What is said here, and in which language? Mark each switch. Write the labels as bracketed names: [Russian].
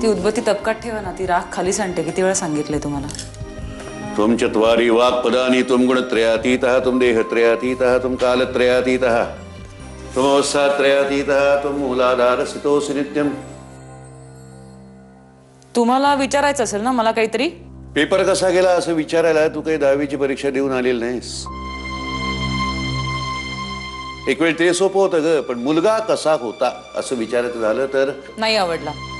[Marathi] ती उद्बत्ती तपकात ठेवा ना, ती राख खाली सांडते. किती वेळा सांगितलंय तुम्हाला. [Sanskrit] त्वं चत्वारि वाक्पदानि त्वं गुणत्रयातीतः त्वं देहत्रयातीतः त्वं कालत्रयातीतः त्वमवस्थात्रयातीतः त्वं मूलाधारस्थितोऽसि नित्यम्. [Marathi] तुम्हाला विचारायचं असेल ना मला काहीतरी. पेपर कसा गेला असं विचारायला तू काही 10वीची परीक्षा देऊन आलेली नाहीस. एक वेळ ते सोपं होतं ग, पण मुलगा कसा होता असं विचारायचं झालं तर नाही आवडला.